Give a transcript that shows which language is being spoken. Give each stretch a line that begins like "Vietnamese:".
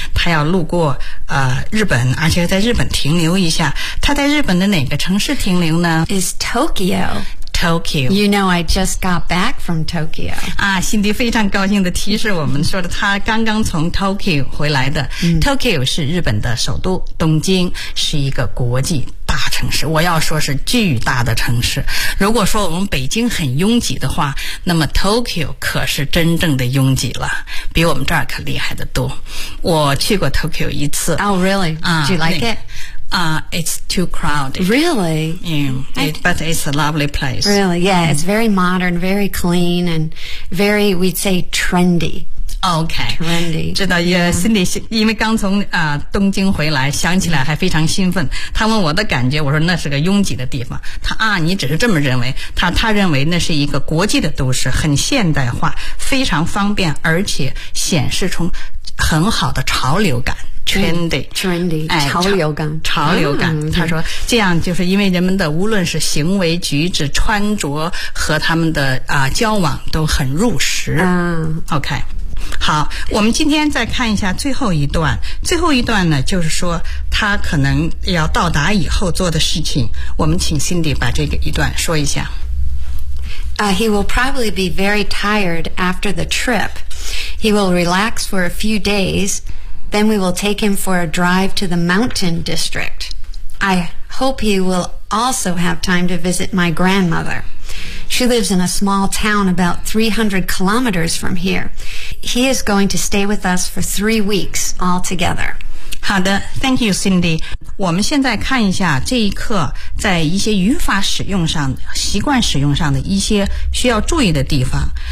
Chinese: 他要路过日本，而且在日本停留一下。他在日本的哪个城市停留呢？
English: Is Tokyo. Tokyo. You know, I just got back from Tokyo.
Chinese: 啊，辛迪非常高兴地提示我们说的，他刚刚从 Tokyo 回来的。 Tokyo 是日本的首都，东京是一个国际大城市，我要说是巨大的城市。如果说我们北京很拥挤的话，那么 Tokyo 可是真正的拥挤了，比我们这儿可厉害得多。我去过 Tokyo 一次。
English: Oh, really? Do you like it? It's too crowded. Really? Yeah, but it's a lovely place. Really, yeah, it's very modern, very clean, and very, we'd say, trendy. Okay. Trendy.
Chinese: 知道，也心里因为刚从东京回来，想起来还非常兴奋。他问我的感觉，我说那是个拥挤的地方。他啊，你只是这么认为。他认为那是一个国际的都市，很现代化，非常方便，而且显示出很好的潮流感。
English: Trendy,
Chinese: 潮流感，潮流感。他说，这样就是因为人们的无论是行为举止、穿着和他们的交往都很入时。 OK, 好，我们今天再看一下最后一段。最后一段呢，就是说他可能要到达以后做的事情。我们请 Cindy 把这个一段说一下。
English: He will probably be very tired after the trip. He will relax for a few days. Then we will take him for a drive to the mountain district. I hope he will also have time to visit my grandmother. She lives in a small town about 300 kilometers from here. He is going to stay with us for 3 weeks altogether.
Chinese: 好的
English: ,thank you, Cindy.
Chinese: 我们现在看一下这一课在一些语法使用上、习惯使用上的一些需要注意的地方。